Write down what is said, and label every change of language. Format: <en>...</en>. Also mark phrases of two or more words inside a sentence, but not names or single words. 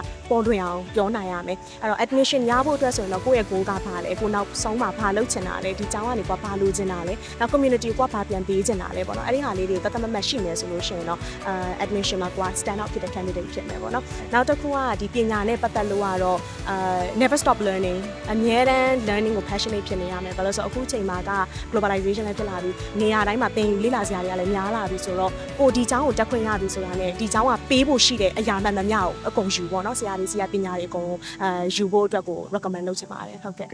<my>ပေါ်လွင်အောင်ပြောနိုင်ရမယ်အဲ့တော့ admission ရဖို့အတွက်ဆိုရင်တော့ကိုယ့်ရဲ့ goal ကဘာလဲကိုနောက်ဆုံးမှာဘာလုပ်ချင်တာလဲဒီကျောင်းကနေကွာဘာလိုချင်တာလဲနောက် community ကွာဘာပြန်ပေးချင်တာလဲပေါ့နော်အဲ့ဒီဟာလေးတွေတသက်မမတ်ရှိနေဆိုလို့ရှိရင်တော့admission မှာကွာ</my> <en>stand out</en> <my>ဖြစ်တဲ့ candidate ဖြစ်မယ်ပေါ့နော်နောက်တစ်ခုကဒီပညာနဲ့ပတ်သက်လို့ကတော့</my> <en>never stop learning</en> <my>အမြဲတမ်း learning ကို passionate ဖြစ်နေရမယ်ဘာလို့ဆိုအခုချိန်မှာက globalization လည်းဖြစ်လာပြီနေရာတိုင်းမှာသင်ယူလေ့လာစရာတွေကလည်းများလာပြီဆိုတော့ကိုဒီကျောင်းကိုတက်ခွင့်ရပြီဆိုတာနဲ့ဒီကျောင်းကပေးဖို့ရှိတဲ့အရာမှန်သမျှကိုအကုန်ယူပေါ့နော်ဆရာတွေစီကပညာတွေအကုန်ယူဖို့အတွက်ကို recommend လုပ်ချင်ပါတယ်ဟုတ်ကဲ့</my>